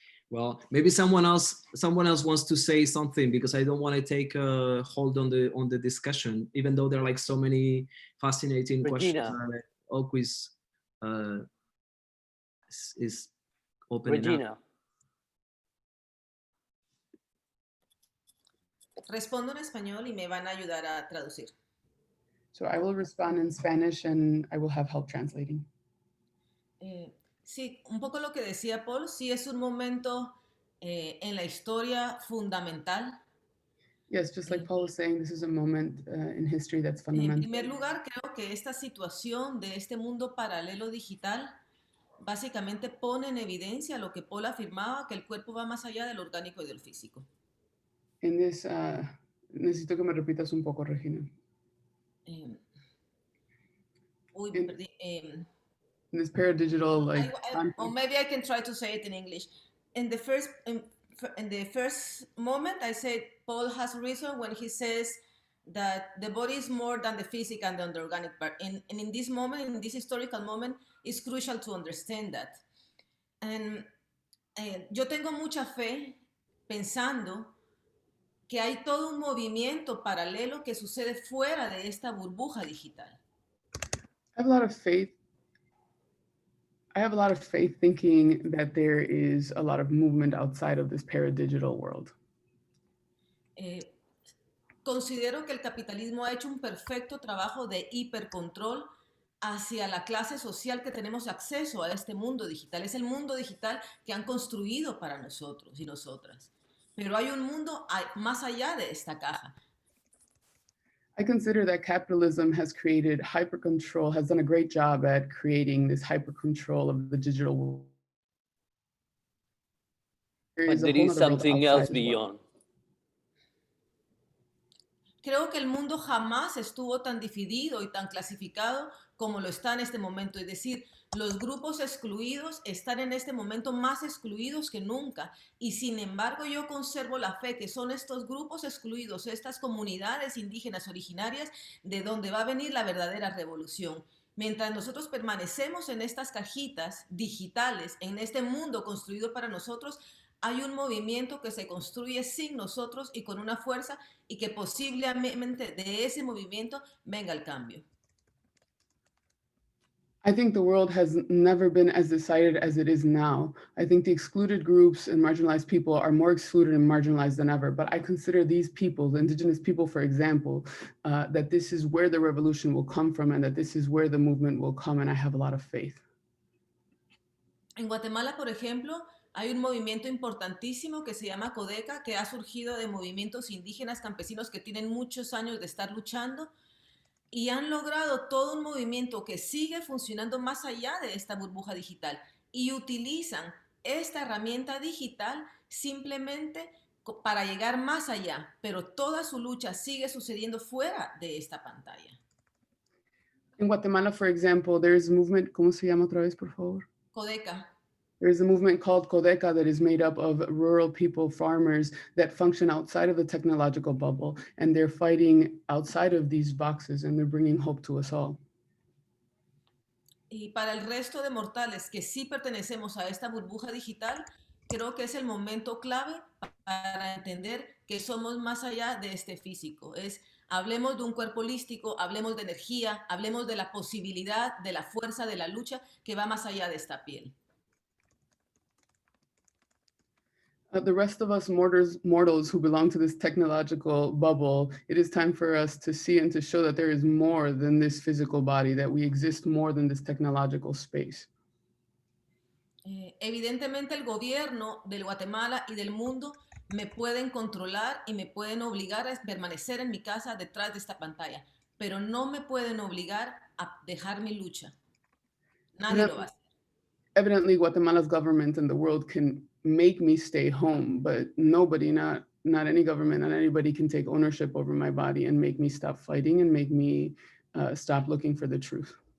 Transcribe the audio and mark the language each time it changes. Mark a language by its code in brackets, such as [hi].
[en] Well, maybe someone else wants to say something, because I don't want to take a hold on the discussion, even though there are like so many fascinating questions that always is opening up. [es] Respondo en español y me van a ayudar a traducir. [en] So I will respond in Spanish and I will have help translating. [es] Sí, un poco lo que decía Paul, sí es un momento en la historia fundamental. [en] Yes, just like Paul was saying, this is a moment in history that's fundamental. [es] En primer lugar, creo que esta situación de este mundo paralelo digital básicamente pone en evidencia lo que Paul afirmaba, que el cuerpo va más allá del orgánico y del físico. [en] In this, [es] necesito que me repitas un poco, Regina. Perdí. [en] In this paradigital, like, or maybe I can try to say it in English. In the first, in the first moment, I said Paul has reason when he says that the body is more than the physical and the organic part. And in this moment, in this historical moment, it's crucial to understand that. [es] And yo tengo mucha fe pensando que hay todo un movimiento paralelo que sucede fuera de esta burbuja digital. [en] I have a lot of faith. I have a lot of faith thinking that there is a lot of movement outside of this paradigital world. [es] Considero que el capitalismo ha hecho un perfecto trabajo de hipercontrol hacia la clase social que tenemos acceso a este mundo digital. Es el mundo digital que han construido para nosotros y nosotras. Pero hay un mundo más allá de esta caja. [en] I consider that capitalism has created hyper control, has done a great job at creating this hyper control of the digital world. But there is something else beyond. [es] Creo que el mundo jamás estuvo tan dividido y tan clasificado como lo está en este momento. Es decir, los grupos excluidos están en este momento más excluidos que nunca. Y sin embargo, yo conservo la fe que son estos grupos excluidos, estas comunidades indígenas originarias, de donde va a venir la verdadera revolución. Mientras nosotros permanecemos en estas cajitas digitales, en este mundo construido para nosotros, hay un movimiento que se construye sin nosotros y con una fuerza y que posiblemente de ese movimiento venga el cambio. [en] I think the world has never been as decided as it is now. I think the excluded groups and marginalized people are more excluded and marginalized than ever. But I consider these people, the indigenous people, for example, that this is where the revolution will come from and that this is where the movement will come. And I have a lot of faith. [es] En Guatemala, por ejemplo, hay un movimiento importantísimo que se llama Codeca, que ha surgido de movimientos indígenas campesinos que tienen muchos años de estar luchando y han logrado todo un movimiento que sigue funcionando más allá de esta burbuja digital y utilizan esta herramienta digital simplemente para llegar más allá, pero toda su lucha sigue sucediendo fuera de esta pantalla. [en] In Guatemala, for example, there's a movement, [es] ¿cómo se llama otra vez, por favor? Codeca. [en] There's a movement called Codeca that is made up of rural people, farmers that function outside of the technological bubble, and they're fighting outside of these boxes, and they're bringing hope to us all. [es] Y para el resto de mortales que sí pertenecemos a esta burbuja digital, creo que es el momento clave para entender que somos más allá de este físico. Hablemos de un cuerpo holístico, hablemos de energía, hablemos de la posibilidad, de la fuerza, de la lucha que va más allá de esta piel. [en] The rest of us mortals who belong to this technological bubble, it is time for us to see and to show that there is more than this physical body, that we exist more than this technological space. [es] Evidentemente el gobierno del Guatemala y del mundo me pueden controlar y me pueden obligar a permanecer en mi casa detrás de esta pantalla, pero no me pueden obligar a dejar mi lucha. Nadie lo va a hacer. [en] Evidently, Guatemala's government and the world can make me stay home, but nobody, not any government, not anybody can take ownership over my body and make me stop fighting and make me stop looking for the truth.